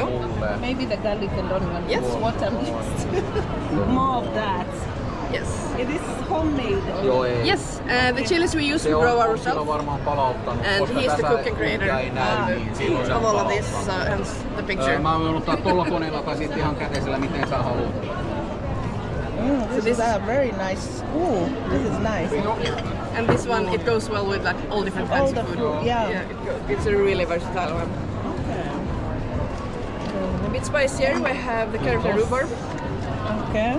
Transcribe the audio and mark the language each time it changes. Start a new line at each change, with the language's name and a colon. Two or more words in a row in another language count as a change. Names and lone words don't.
English: Maybe the garlic and onion. Yes. What I'm used to. More of that. Yes. It is homemade. Yes, the chilies we use we grow ourselves. And he is the cook and creator of all of this, so hence the picture.
Finnish: Mä oon ottaa tuolla koneella tai sitten ihan käteisellä, miten sä haluat.
English: This is a very nice. Ooh, this is nice. And this one, it goes well with like all different kinds All of the food. food, yeah. It's a really versatile one. Okay. A bit spicier, we have the carrot and rhubarb. Okay.